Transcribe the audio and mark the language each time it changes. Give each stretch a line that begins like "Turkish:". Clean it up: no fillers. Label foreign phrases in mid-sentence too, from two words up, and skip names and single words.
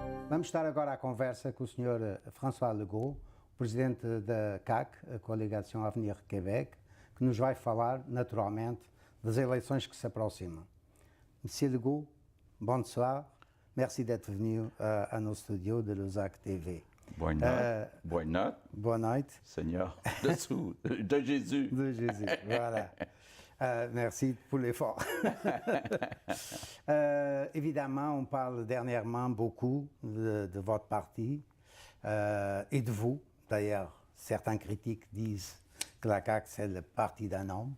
Portuguese: Vamos estar agora à conversa com o Sr. François Legault, presidente da CAQ, a Coligação Avenir Québec, que nos vai falar, naturalmente, das eleições que se aproximam.
French: Monsieur Legault, bonsoir. Merci d'être venu à nos studios de Lusac TV.
Portuguese: Boa noite. Boa noite. Boa noite.
French: Seigneur, de Jésus. De Jésus, voilà. Merci pour l'effort. Évidemment, on parle dernièrement beaucoup de votre parti et de vous. D'ailleurs, certains critiques disent que la CAQ, c'est le parti d'un homme.